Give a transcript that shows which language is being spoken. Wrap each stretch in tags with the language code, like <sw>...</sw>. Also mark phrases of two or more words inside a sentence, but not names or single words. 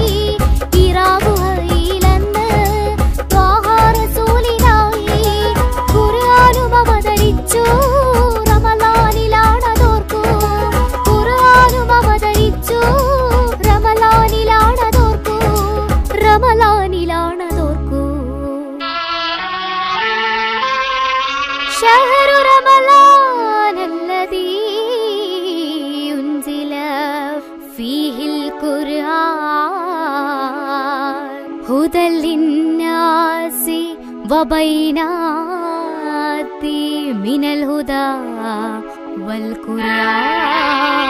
<ml>ഇറാഗുഹയിലെന്ന് ത്വാഹ റസൂലിനായി. ഖുർആനും അവതരിച്ചു റമളാനിലാണതോർക്കൂ. ഖുർആനും അവതരിച്ചു റമളാനിലാണതോർക്കൂ. റമളാനിലാണതോർക്കൂ.</ml> <ar>شهر رمضان الذي أنزل فيه القرآن هدى للناس وبينات من الهدى والقرآن.</ar>